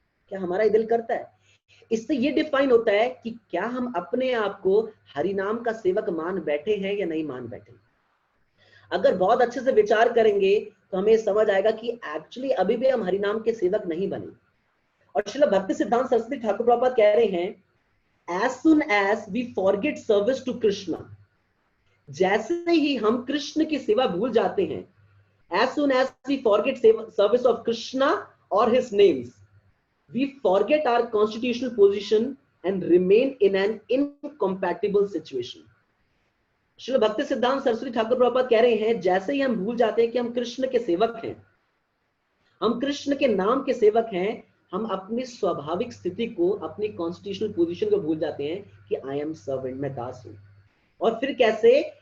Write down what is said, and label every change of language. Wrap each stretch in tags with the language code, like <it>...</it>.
<hi>क्या हमारा ये दिल करता है? इससे ये डिफाइन होता है कि क्या हम अपने आप को हरिनाम का सेवक मान बैठे हैं या नहीं मान बैठे। अगर बहुत अच्छे से विचार करेंगे तो हमें समझ आएगा कि एक्चुअली अभी भी हम हरिनाम के सेवक नहीं बने। और श्रील भक्ति सिद्धांत सरस्वती ठाकुर प्रभुपाद कह रहे हैं,</hi> <en>as soon as we forget service to Krishna,</en> <hi>जैसे ही हम कृष्ण की सेवा भूल जाते हैं,</hi> <en>as soon as we forget service of Krishna or his names, we forget our constitutional position and remain in an incompatible situation.</en> <hi>Srila भक्ति सिद्धांत सरस्वती ठाकुर प्रभुपाद कह रहे हैं, जैसे ही हम भूल जाते हैं कि हम कृष्ण के सेवक हैं, हम कृष्ण के नाम के सेवक हैं, हम अपनी स्वाभाविक स्थिति को, अपनी कॉन्स्टिट्यूशनल पोजीशन को भूल जाते हैं कि</hi> <en>I am servant,</en> <hi>मैं दास हूं। और फिर कैसे?</hi>